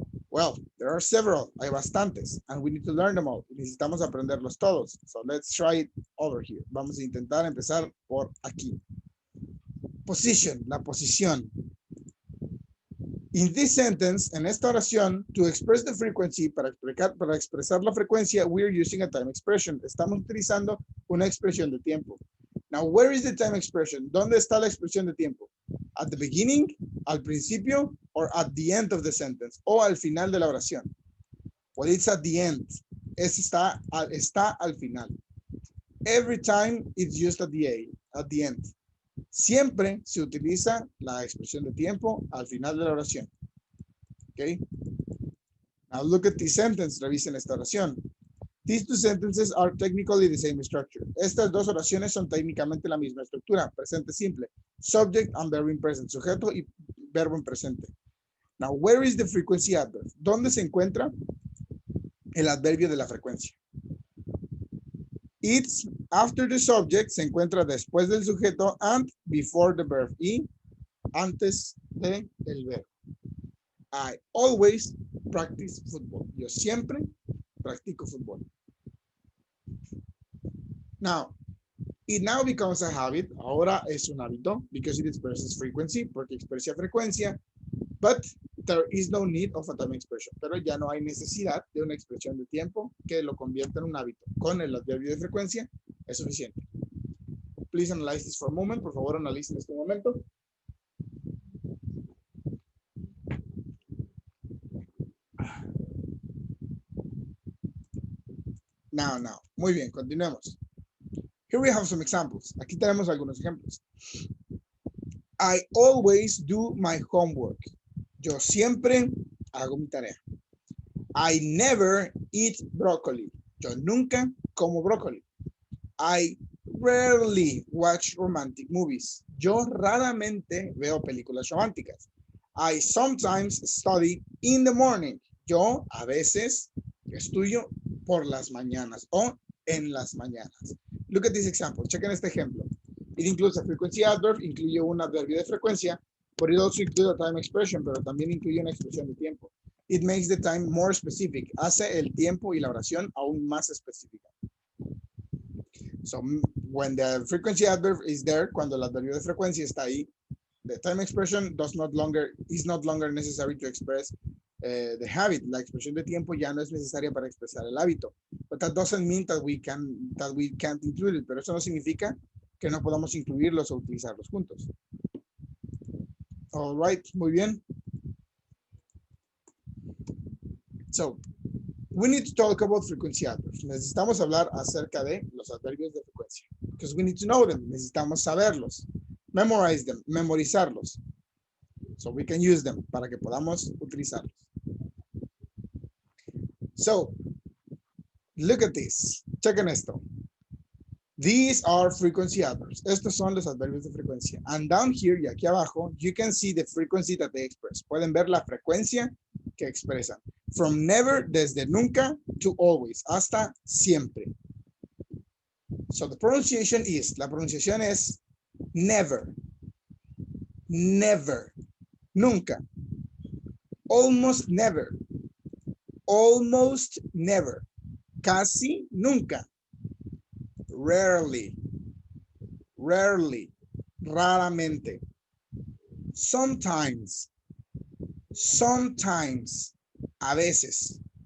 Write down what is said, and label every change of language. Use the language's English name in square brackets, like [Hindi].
[English] Well, there are several, [Spanish] hay bastantes, [English] and we need to learn them all. [Spanish] Necesitamos aprenderlos todos. [English] So let's try it over here. [Spanish] Vamos a intentar empezar por aquí. Position, la posición. [English] In this sentence, [Spanish] en esta oración, [English] to express the frequency, [Spanish] para expresar la frecuencia, [English] we're using a time expression. [Spanish] Estamos utilizando una expresión de tiempo. [English] Now, where is the time expression? [Spanish] ¿Dónde está la expresión de tiempo? [English] At the beginning, [Spanish] al principio, [English] or at the end of the sentence, [Spanish] o al final de la oración. [English] Well, it's at the end. [Spanish] Está al final. [English] Every time it's used at the end. [Spanish] Siempre se utiliza la expresión de tiempo al final de la oración. [English] Okay? Now look at this sentence. [Spanish] Revisen esta oración. [English] These two sentences are technically the same structure. [Spanish] Estas dos oraciones son técnicamente la misma estructura. Presente simple. [English] Subject and verb in present. [Spanish] Sujeto y verbo en presente. [English] Now, where is the frequency adverb? [Spanish] ¿Dónde se encuentra el adverbio de la frecuencia? [English] It's after the subject, [Spanish] se encuentra después del sujeto [English] and before the verb. [Spanish] Y antes del verbo. [English] I always practice football. [Spanish] Yo siempre practico fútbol. [English] Now, it now becomes a habit. [Spanish] Ahora es un hábito [English] because it expresses frequency, [Spanish] porque expresa frecuencia, [English] but there is no need of a time expression. [Spanish] Pero ya no hay necesidad de una expresión de tiempo que lo convierta en un hábito. Con el adverbio de frecuencia es suficiente. [English] Please analyze this for a moment. [Spanish] Por favor, analicen este momento. [English] Now. [Spanish] Muy bien, continuemos. [English] Here we have some examples. [Spanish] Aquí tenemos algunos ejemplos. [English] I always do my homework. [Spanish] Yo siempre hago mi tarea. [English] I never eat broccoli. [Spanish] Yo nunca como brócoli. [English] I rarely watch romantic movies. [Spanish] Yo raramente veo películas románticas. [English] I sometimes study in the morning. [Spanish] Yo a veces estudio por las mañanas o en las mañanas. [English] Look at this example. [Spanish] Chequen este ejemplo. [English] It includes a frequency adverb, [Spanish] incluye un adverbio de frecuencia, [English] but it also includes a time expression, [Spanish] pero también incluye una expresión de tiempo. [English] It makes the time more specific. [Spanish] Hace el tiempo y la oración aún más específica. [English] So, when the frequency adverb is there, [Spanish] cuando el adverbio de frecuencia está ahí, [English] the time expression is no longer necessary to express the habit. [Spanish] La expresión de tiempo ya no es necesaria para expresar el hábito. [English] But that doesn't mean that we can't include it. [Spanish] Pero eso no significa que no podamos incluirlos o utilizarlos juntos. [English] All right, [Spanish] muy bien. [English] So, we need to talk about frequency adverbs. [Spanish] Necesitamos hablar acerca de los adverbios de frecuencia. [English] Because we need to know them. [Spanish] Necesitamos saberlos. [English] Memorize them, [Spanish] memorizarlos. [English] So we can use them [Spanish] para que podamos utilizarlos. [English] So, look at this. [Spanish] Chequen esto. [English] These are frequency adverbs. [Spanish] Estos son los adverbios de frecuencia. [English] And down here [Spanish] y aquí abajo, [English] you can see the frequency that they express. [Spanish] Pueden ver la frecuencia que expresan. [English] From never, [Spanish] desde nunca, [English] to always, [Spanish] hasta siempre. [English] So the pronunciation is, [Spanish] la pronunciación es [English] never, never, nunca, almost never, almost never, casi nunca, rarely, rarely, raramente, sometimes, sometimes, a veces.